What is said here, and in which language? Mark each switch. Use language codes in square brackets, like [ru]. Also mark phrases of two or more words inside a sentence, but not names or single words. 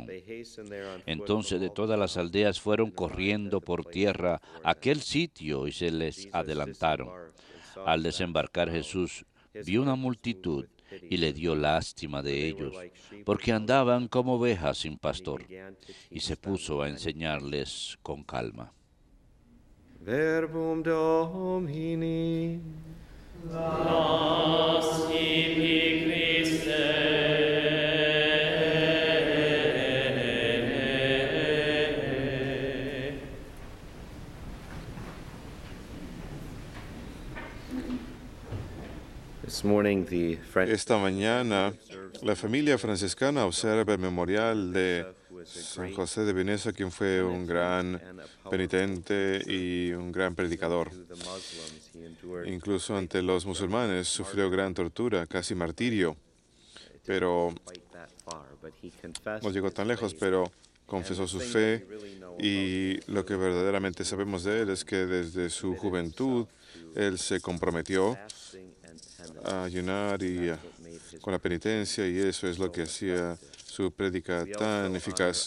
[es] Entonces de todas las aldeas fueron corriendo por tierra a aquel sitio y se les adelantaron. Al desembarcar Jesús vio una multitud y le dio lástima de ellos, porque andaban como ovejas sin pastor, y se puso a enseñarles con calma. [la] Verbum Domini. Nos tibi Christe. [en] This morning, the French [es] Esta mañana, la familia franciscana observa el memorial de San José de Veneza, quien fue un gran penitente y un gran predicador. Incluso ante los musulmanes sufrió gran tortura, casi martirio, pero no llegó tan lejos, pero confesó su fe, y lo que verdaderamente sabemos de él es que desde su juventud él se comprometió a ayunar con la penitencia, y eso es lo que hacía su prédica tan eficaz.